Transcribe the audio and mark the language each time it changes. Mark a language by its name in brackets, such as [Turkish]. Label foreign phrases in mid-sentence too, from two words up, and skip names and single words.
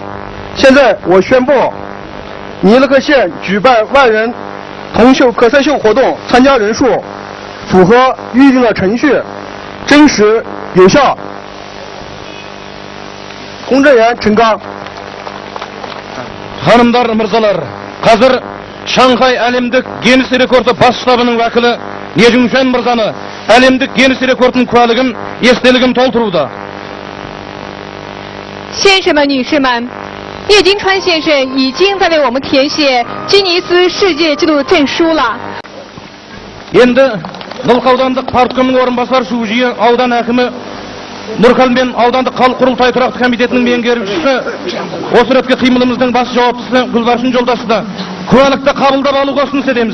[Chinese] 现在我宣布，尼勒克县举办万人同秀可赛秀活动参加人数符合预定的程序，真实有效。公证员陈刚。 [Kazakh] Hanımlar, mırzalar, қазір Шанхай әлемдік Гиннес рекорды бас штабының уәкілі Нежуншен мырзаны әлемдік Гиннес рекордының куәлігін, естелігін толтыруда. [Chinese] 先生们、女士们，叶金川先生已经在为我们填写吉尼斯世界纪录证书了。 [Kazakh] Енді Нұлқа аудандық парткомның орынбасар Шужиы аудан әкімі Нұркал мен аудандық халық құрылтай тұрақты комитетінің меңгерушісі, осы ретке қимылымыздың бас жауаптысы Гүлбаршын жолдасы да куәлікті қабылдап алуға ұсыныс етеміз.